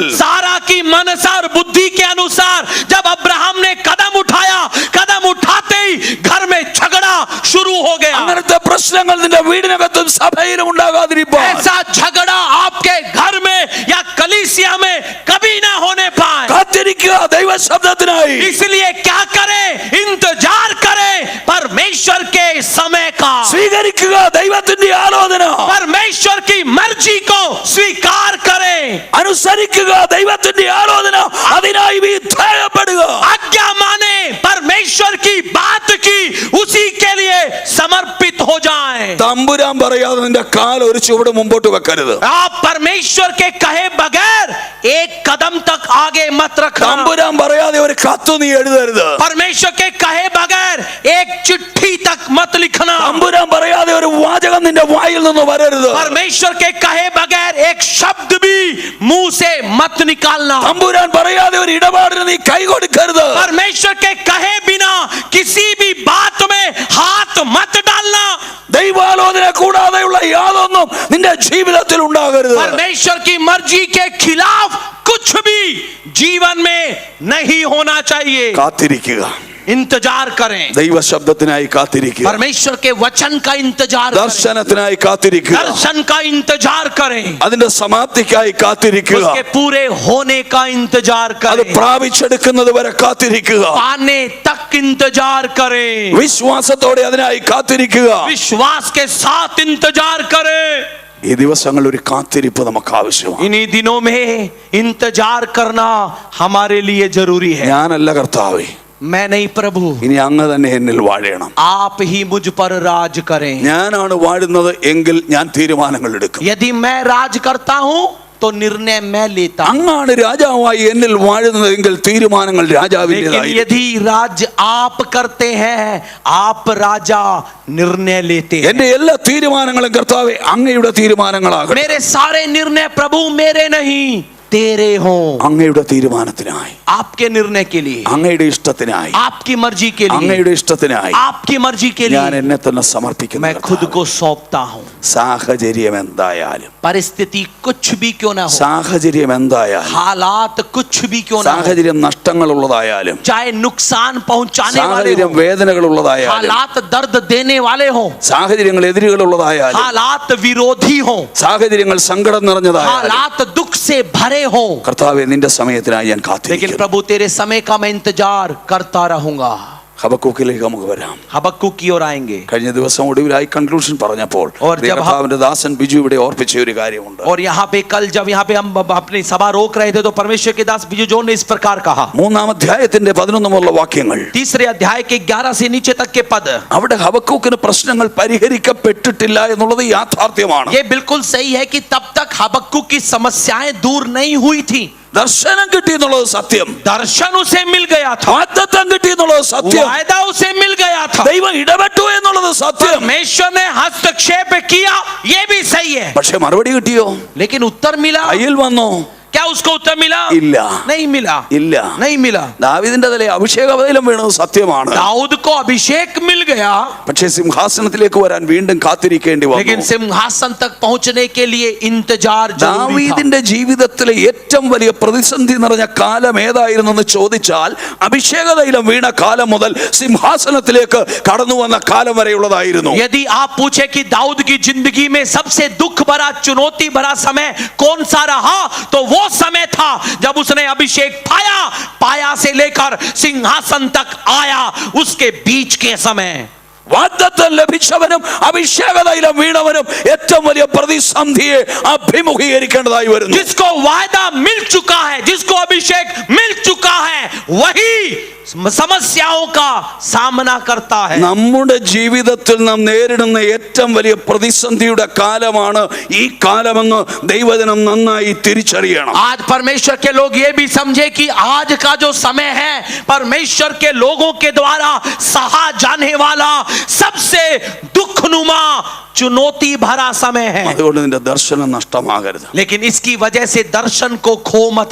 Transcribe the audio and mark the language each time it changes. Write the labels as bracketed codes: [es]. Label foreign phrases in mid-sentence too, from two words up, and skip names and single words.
[hi] सारा की मनसार बुद्धि के अनुसार जब अब्राहम ने कदम उठाया कदम उठाते ही घर में झगड़ा शुरू हो गया. [ml] അങ്ങനത്തെ പ്രശ്നങ്ങൾ നിന്റെ വീടിനകത്തും സഭയിലും ഉണ്ടാകാതിരിക്കാൻ [hi] ऐसा झगड़ा आपके घर में या कलीसिया में कभी ना होने पाए. [ml] കാത്തിരിക്കുക ദൈവശബ്ദത്തിനായി. [hi] इसलिए क्या करें? इंतजार करें परमेश्वर के समय का. [ml] സ്വീകരിക്കുക ദൈവത്തിന്റെ ആലോചന. [hi] परमेश्वर की मर्जी को स्वीकार करें. [ml] അനുസരിക്കുക ദൈവത്തിന്റെ ആലോചന. അതിനായി വിധേയപ്പെടുക. [hi] आज्ञा माने परमेश्वर की बात की उसी के लिए समर्पित हो जाएं. [ml] തമ്പുരാൻ പറയാതെ നിന്റെ കാൽ ഒരു ചുവട് മുമ്പോട്ട് വെക്കരുത്. [hi] आप परमेश्वर के कहे बगैर एक कदम तक आगे मत रखना. [ml] തമ്പുരാൻ പറയാതെ ഒരു കത്ത് നീ എഴുതരുത്. [hi] परमेश्वर के कहे बगैर एक चिट्ठी तक मत लिखना. [ml] തമ്പുരാൻ പറയാതെ ഒരു വാചകം നിന്റെ വായിൽ നിന്ന് വരരുത്. [hi] परमेश्वर के कहे बगैर एक शब्द भी मुंह से मत निकालना. [ml] തമ്പുരാൻ പറയാതെ ഒരു ഇടപാടിന് നീ കൈ കൊടുക്കരുത്. [hi] परमेश्वर के कहे बिना किसी भी बात में हाथ मत डालना. [ml] ദൈവാലോചന കൂടാതെയുള്ള യാതൊന്നും നിന്റെ ജീവിതത്തിൽ ഉണ്ടാകരുത്. [hi] परमेश्वर की मर्जी के खिलाफ कुछ भी जीवन में नहीं होना चाहिए. [ml] കാത്തിരിക്കുക. [hi] इंतजार करें. [ml] ദൈവശബ്ദത്തിനായി കാത്തിരിക്കുക. [hi] परमेश्वर के वचन का इंतजार करें. [ml] ദർശനത്തിനായി കാത്തിരിക്കുക. [hi] दर्शन का इंतजार करें. [ml] അതിന്റെ സമാപ്തിക്കായി കാത്തിരിക്കുക. [hi] उसके पूरे होने का इंतजार [ml] അത് [hi] करें. [ml] പ്രാപിച്ചെടുക്കുന്നത് വരെ കാത്തിരിക്കുക. [hi] पाने तक इंतजार करें. [ml] വിശ്വാസത്തോടെ അതിനായി കാത്തിരിക്കുക. [hi] विश्वास के साथ इंतजार करें. [ml] ഈ ദിവസങ്ങളിൽ ഒരു കാത്തിരിപ്പ് നമുക്ക് ആവശ്യമാണ്. [hi] इन्हीं दिनों में इंतजार करना हमारे लिए जरूरी है. [ml] ഞാനല്ല കർത്താവേ, [hi] मैं नहीं प्रभु, [ml] ഇനി അങ്ങ് തന്നെ എന്നിൽ വാഴണം. [hi] आप ही मुझ पर राज करें. [ml] ഞാനാണ് വാഴുന്നത് എങ്കിൽ ഞാൻ തീരുമാനങ്ങൾ എടുക്കും. [hi] यदि मैं राज करता हूं तो निर्णय मैं लेता हूं. [ml] അങ്ങാണ് രാജാവായി എന്നിൽ വാഴുന്നതെങ്കിൽ തീരുമാനങ്ങൾ [hi] लेकिन [ml] രാജാവിൻ്റെതായി. [hi] यदि राज आप करते हैं आप राजा निर्णय लेते हैं. [ml] എന്റെ എല്ലാ തീരുമാനങ്ങളും കർത്താവേ അങ്ങയുടെ തീരുമാനങ്ങളാകട്ടെ. [hi] मेरे सारे निर्णय प्रभु मेरे नहीं तेरे हों, [ml] അങ്ങയുടെ തീരുമാനത്തിനായി, [hi] आपके निर्णय के लिए, [ml] അങ്ങയുടെ ഇഷ്ടത്തിനായി, [hi] आपकी मर्जी के लिए, [ml] അങ്ങയുടെ ഇഷ്ടത്തിനായി [hi] आपकी मर्जी के [ml] ഞാൻ [hi] लिए [ml] എന്നെ തന്നെ സമർപ്പിക്കുന്നു. [hi] मैं खुद को सौंपता हूँ. [ml] സാഹചര്യം എന്തായാലും, [hi] परिस्थिति कुछ भी क्यों ना हो, [ml] സാഹചര്യം എന്തായാലും, [hi] हालात कुछ भी क्यों ना हो, [ml] സാഹചര്യം നഷ്ടങ്ങളുള്ളതായാലും, [hi] चाहे नुकसान पहुंचाने वाले [ml] സാഹചര്യം [hi] हो, [ml] വേദനകളുള്ളതായാലും, [hi] हालात दर्द देने वाले हो, [ml] സാഹചര്യങ്ങൾ എതിരുകളുള്ളതായാലും, [hi] हालात विरोधी हो, [ml] സാഹചര്യങ്ങൾ സങ്കടം നിറഞ്ഞതായാലും, [hi] हालात दुख से भरे हो, [ml] കർത്താവേ നിന്റെ സമയത്തിനായി ഞാൻ [hi] लेकिन [ml] കാത്തിരിക്കുന്നു. [hi] प्रभु तेरे समय का मैं इंतजार करता रहूंगा. [ml] ഹബക്കൂക്കിലേക്ക് നമുക്ക് വരാം. [hi] हबक्कुक की ओर आएंगे. [ml] കഴിഞ്ഞ ദിവസം ഒടുവിലായി കൺക്ലൂഷൻ പറഞ്ഞപ്പോൾ [hi] और जब [ml] കർത്താവിന്റെ ദാസൻ ബിജു ഇവിടെ ഓർപ്പിച്ച ഒരു കാര്യമുണ്ട്. [hi] और यहाँ पे कल जब यहाँ पे हम अपनी सभा रोक रहे थे तो परमेश्वर के दास बिजू जोन ने इस प्रकार कहा. [ml] 3-ാം അധ്യായത്തിന്റെ 11 വാക്യങ്ങൾ, [hi] तीसरे अध्याय के 11 से नीचे तक के पद, [ml] അവിടെ ഹബക്കൂക്കിന് പ്രശ്നങ്ങൾ പരിഹരിക്കപ്പെട്ടിട്ടില്ല എന്നുള്ളത് യാഥാർത്ഥ്യമാണ്. [hi] ये बिल्कुल सही है कि तब तक हबक्कुक की समस्याएं दूर नहीं हुई थी. [ml] ദർശനം കിട്ടി എന്നുള്ളത് സത്യം, [hi] दर्शन उसे मिल गया था, [ml] വാഗ്ദത്തം കിട്ടി എന്നുള്ളത് സത്യം, [hi] वायदा उसे मिल गया था, [ml] ദൈവം ഇടപെട്ടു എന്നുള്ളത് സത്യം. [hi] परमेश्वर ने हस्तक्षेप किया, ये भी सही है. [ml] പക്ഷെ മറുപടി കിട്ടിയോ? [hi] लेकिन उत्तर मिला? [ml] കയ്യിൽ വന്നോ? [hi] क्या उसको उत्तर मिला? [ml] ഇല്ല, [hi] नहीं मिला. [ml] ഇല്ല. [hi] नहीं मिला. [ml] ദാവീദിന്റെ തലയിൽ അഭിഷേക തൈലം വീണത് സത്യമാണ്. [hi] दाऊद को अभिषेक मिल गया, [ml] പക്ഷേ സിംഹാസനത്തിലേക്ക് വരാൻ വീണ്ടും കാത്തിരിക്കേണ്ടി [hi] लेकिन [ml] വന്നു. [hi] सिंहासन तक पहुंचने के लिए इंतजार जरूरी था. [ml] ദാവീദിന്റെ ജീവിതത്തിലെ ഏറ്റവും വലിയ പ്രതിസന്ധി നിറഞ്ഞ കാലം ഏതായിരുന്നു എന്ന് ചോദിച്ചാൽ അഭിഷേക തൈലം വീണ കാലം മുതൽ സിംഹാസനത്തിലേക്ക് കടന്നു വന്ന കാലം വരെയുള്ളതായിരുന്നു. [hi] यदि आप पूछे कि दाऊद की जिंदगी में सबसे दुख भरा चुनौती भरा समय कौन सा रहा, तो वो समय था जब उसने अभिषेक पाया से लेकर सिंहासन तक आया, उसके बीच के समय. [ml] വാഗ്ദത്തം ലഭിച്ചവനും അഭിഷേക തൈലം വീണവനും ഏറ്റവും വലിയ പ്രതിസന്ധിയെ അഭിമുഖീകരിക്കേണ്ടതായി വരുന്നു. [hi] जिसको वायदा मिल चुका है, जिसको अभिषेक मिल चुका है, वही समस्याओं का सामना करता है. [ml] നമ്മുടെ ജീവിതത്തിൽ നാം നേരിടുന്ന ഏറ്റവും വലിയ പ്രതിസന്ധിയുടെ കാലമാണ് ഈ കാലമെന്ന് ദൈവജനം നന്നായി തിരിച്ചറിയണം. [hi] आज परमेश्वर के लोग ये भी समझे कि आज का जो समय है परमेश्वर के लोगों के द्वारा सहा जाने वाला सबसे दुखनुमा चुनौती भरा समय है. [ml] അതുകൊണ്ട് നിന്റെ ദർശനം നഷ്ടമാകരുത്. [hi] लेकिन इसकी वजह से दर्शन को खो मत